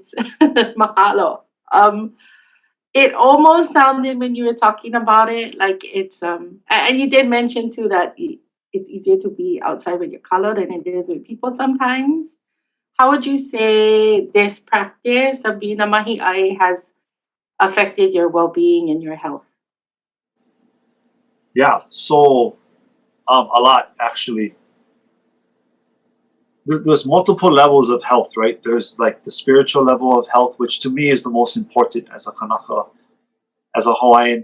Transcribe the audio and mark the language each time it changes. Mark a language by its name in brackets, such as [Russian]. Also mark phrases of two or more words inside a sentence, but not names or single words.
[English] Mahalo. It almost sounded when you were talking about it like it's and you did mention too that it's easier to be outside with your kalo than it is with people sometimes. How would you say this practice of being a [Hawaiian] mahi ʻai [English] has affected your well-being and your health? Yeah, so a lot actually. There's multiple levels of health, right? There's like the spiritual level of health, which to me is the most important as a Kanaka, as a Hawaiian.